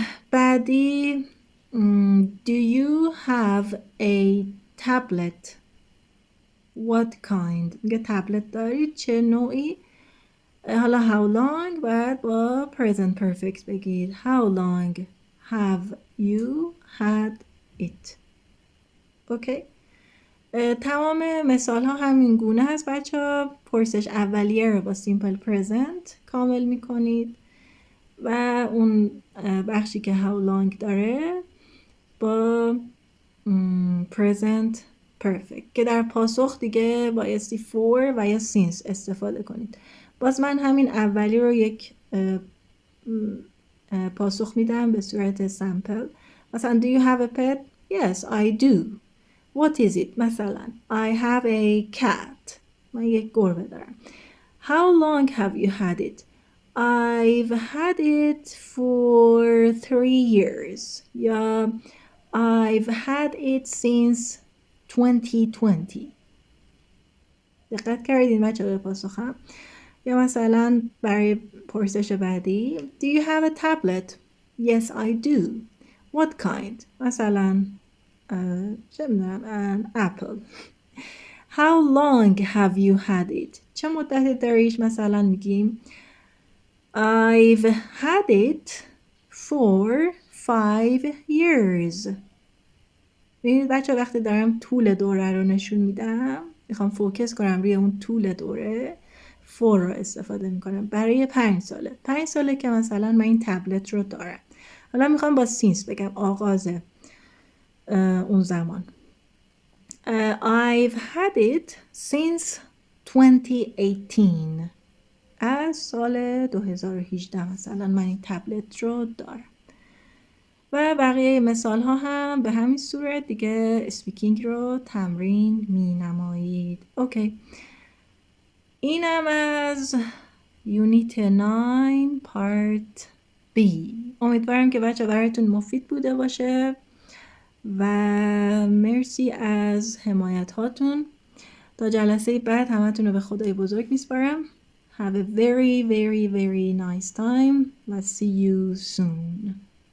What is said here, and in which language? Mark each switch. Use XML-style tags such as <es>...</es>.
<fa>بعدی</fa> <en>do you have a tablet؟ What kind؟</en> <fa>میگه تبلت دارید چه نوعی؟ حالا</fa> <en>how long</en> <fa>باید با</fa> <en>present perfect</en> <fa>بگید.</fa> <en>How long have you had it؟</en> <fa>اوکی؟ تمام مثال ها همین گونه هست بچه ها. پرسش اولیه رو با simple present کامل می کنید و اون بخشی که how long داره با present perfect که در پاسخ دیگه بایستی for و یا since استفاده کنید. باز من همین اولی رو یک پاسخ میدم به صورت سامپل. مثلا</fa> <en>do you have a pet؟ Yes I do. What is it؟ مثلا I have a cat.</en> <fa>من یک گربه دارم.</fa> <en>How long have you had it؟ I've had it for 3 years.</en> <fa>یا</fa> <en>I've had it since 2020.</en> <fa>دقت کردین بچه به پاسخم؟ یا مثلا برای پرسش بعدی</fa> <en>Do you have a tablet؟ Yes I do. What kind؟</en> <fa>مثلا چه میدونم apple.</fa> <en>How long have you had it؟</en> <fa>چه مدتی داریش؟ مثلا میگیم</fa> <en>I've had it for 5 years.</en> <fa>ببینید بچه وقتی دارم طول دوره رو نشون میدم، میخوام فوکس کنم روی اون طول دوره، for رو استفاده میکنم. برای 5 ساله. 5 ساله که مثلا من این تبلت رو دارم. حالا میخوام با سینس بگم، آغاز اون زمان.</fa> <en>I've had it since 2018.</en> <fa>از سال 2018 مثلا من این تبلت رو دارم. و بقیه مثال ها هم به همین صورت دیگه اسپیکینگ رو تمرین می نمایید. اوکی. اینم از یونیت 9 پارت بی. امیدوارم که بچه براتون مفید بوده باشه و مرسی از حمایت هاتون. تا جلسه بعد همتون رو به خدای بزرگ میسپارم.</fa> <en>Have a very, very, very nice time. Let's see you soon.</en>